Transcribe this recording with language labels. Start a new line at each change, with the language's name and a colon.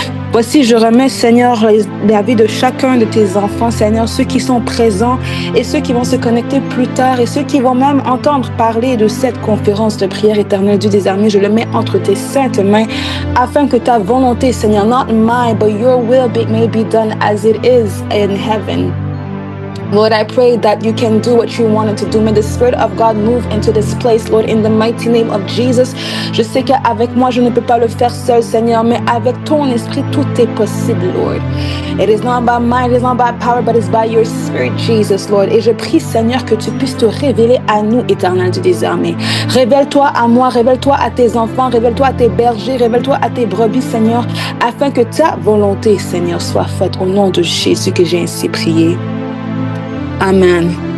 French: Voici, je remets, Seigneur, la vie de chacun de tes enfants, Seigneur, ceux qui sont présents et ceux qui vont se connecter plus tard et ceux qui vont même entendre parler de cette conférence de prière, Éternel Dieu des armées. Je le mets entre tes saintes mains afin que ta volonté, Seigneur,
English: not mine, but your will may be done as it is in heaven. Lord, I pray that you can do what you wanted to do. May the Spirit of God move into this place, Lord, in the mighty name of Jesus.
French: Je sais qu'avec moi, je ne peux pas le faire seul, Seigneur, mais avec ton esprit, tout est possible, Lord.
English: It is not by might, it is not by power, but it's by your Spirit, Jesus, Lord.
French: Et je prie, Seigneur, que tu puisses te révéler à nous, Éternel Dieu des armées. Révèle-toi à moi, révèle-toi à tes enfants, révèle-toi à tes bergers, révèle-toi à tes brebis, Seigneur, afin que ta volonté, Seigneur, soit faite au nom de Jésus que j'ai ainsi prié. Amen.